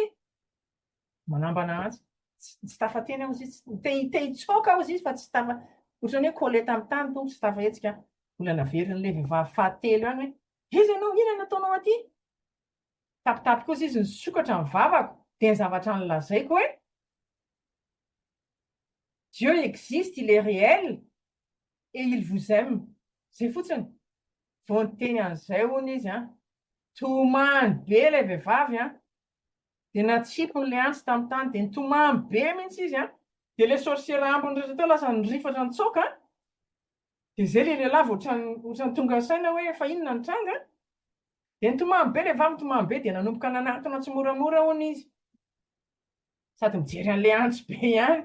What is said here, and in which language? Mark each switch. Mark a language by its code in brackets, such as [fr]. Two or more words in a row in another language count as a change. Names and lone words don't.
[mg] Manambana antsy, tsy tafateny aho izy izy, te hitsoaka aho izy izy fa tsy tafa, ohatran'ny hoe koleta amin'ny tany to tsy tafahetsika. Mbola naverin'ilay vehivavy fahatelo any hoe, izy ianao, ino nataonao aty? Tapitapy kosa izy nisokatra ny vavako, dia ny zavatra nilazaiko hoe [fr] Dieu existe, il est réel et il vous aime. [mg] Zay fotsiny. Vao niteny an'izay hono izy tomany be ilay vehivavy dia natsipony antsy tamin'ny tany dia nitomany be mihitsy izy dia ilay sorcière ambiny rehetra teo lasa nirifatra nitsoaka dia izay ilay lehilahy ohatrany tonga saina hoe efa inona ny tranga dia nitomany be ilay vavy, nitomany be dia nanomboka nanatona tsy moramora hono izy sady mijery an'ilay antsy be ihany.